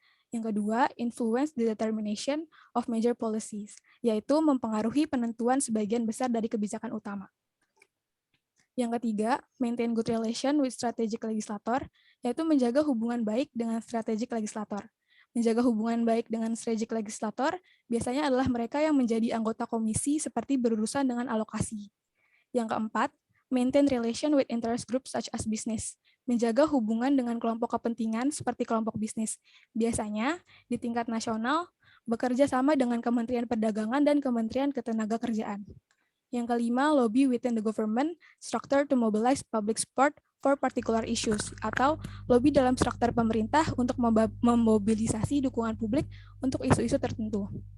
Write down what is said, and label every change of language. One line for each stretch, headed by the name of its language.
Indonesian: Yang kedua,
English: influence the determination of major policies,
Indonesian: yaitu mempengaruhi penentuan sebagian besar dari kebijakan utama. Yang ketiga,
English: maintain good relation with strategic legislator,
Indonesian: yaitu menjaga hubungan baik dengan strategic legislator. Menjaga hubungan baik dengan strategic legislator biasanya adalah mereka yang menjadi anggota komisi seperti berurusan dengan alokasi. Yang keempat,
English: maintain relation with interest groups such as business.
Indonesian: Menjaga hubungan dengan kelompok kepentingan seperti kelompok bisnis. Biasanya di tingkat nasional bekerja sama dengan Kementerian Perdagangan dan Kementerian Ketenagakerjaan. Yang kelima,
English: lobby within the government structure to mobilize public support for particular issues,
Indonesian: atau lobby dalam struktur pemerintah untuk memobilisasi dukungan publik untuk isu-isu tertentu.